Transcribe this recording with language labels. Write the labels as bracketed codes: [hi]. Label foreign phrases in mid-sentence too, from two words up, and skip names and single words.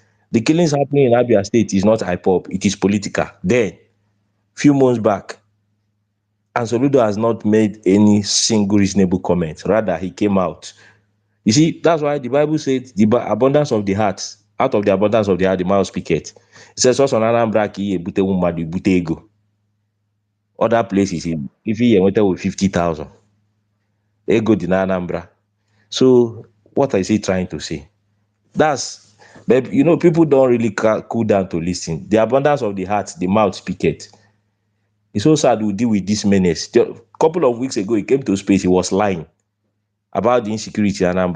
[en] The killings happening in Abia State is not hype-up, it is political. Then, few months back, and Soludo has not made any single reasonable comment. Rather, he came out. You see, that's why the Bible said the abundance of the heart, out of the abundance of the heart, the mouth speaketh. It says, "What's on Anambra [ig] ki ebute mmadụ ebute ego." [en] Other places, if he went with 50,000, [ig] ego di na Anambra. [en] So, what is he trying to say? But people don't really cool down to listen. The abundance of the heart, the mouth speaketh. It's so sad we deal with this menace. A couple of weeks ago, he came to space, he was lying about the insecurity in Anambra.